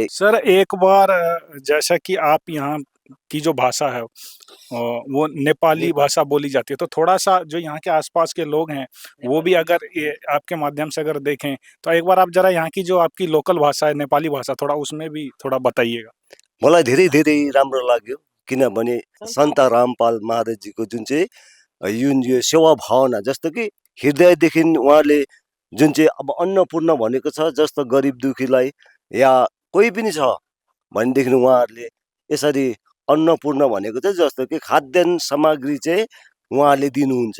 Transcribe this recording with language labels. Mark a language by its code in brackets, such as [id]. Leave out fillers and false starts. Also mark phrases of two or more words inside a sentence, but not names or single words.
[hi] सर एक बार जैसा कि आप यहाँ की जो भाषा है वो नेपाली भाषा बोली जाती है, तो थोड़ा सा जो यहाँ के आसपास के लोग हैं वो भी अगर ये आपके माध्यम से अगर देखें तो एक बार आप जरा यहाँ की जो आपकी लोकल भाषा है नेपाली भाषा थोड़ा उसमें भी थोड़ा बताइएगा। [ne] मलाई धेरै धेरै राम्रो लाग्यो, किनभने सन्त रामपाल महाराजजीको जुन चाहिँ यो सेवा भावना, जस्तो कि हृदयदेखि उहाँले जुन चाहिँ अब अन्नपूर्ण भनेको छ, जस्तो गरिब दुखीलाई या कोही पनि छ भनेदेखि उहाँहरूले यसरी अन्नपूर्ण भनेको चाहिँ जस्तो कि खाद्यान्न सामग्री चाहिँ उहाँहरूले दिनुहुन्छ।